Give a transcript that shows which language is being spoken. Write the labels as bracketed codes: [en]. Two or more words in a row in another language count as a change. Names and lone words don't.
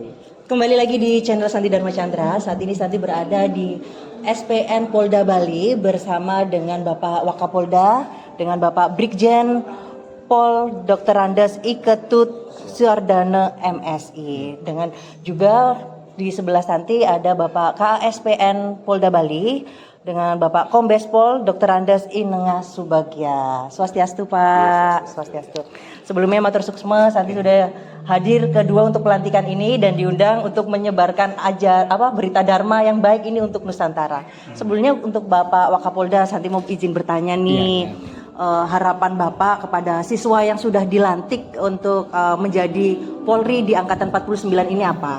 [id] Kembali lagi di channel Santi Dharma Chandra. Saat ini Santi berada di SPN Polda Bali bersama dengan Bapak Wakapolda, dengan Bapak Brigjen Pol Dr. Andes Iketut Suardana MSI. Dengan juga di sebelah Santi ada Bapak KASPN Polda Bali dengan Bapak Kombes Pol Dr. Andes Inenga Subagya. Swastiastu Pak. Swastiastu. Sebelumnya [ban] matur suksma, [id] Santi sudah hadir kedua untuk pelantikan ini dan diundang untuk menyebarkan berita dharma yang baik ini untuk Nusantara. Sebelumnya untuk Bapak Wakapolda, Santi mau izin bertanya nih. Harapan Bapak kepada siswa yang sudah dilantik untuk menjadi Polri di angkatan 49 ini apa?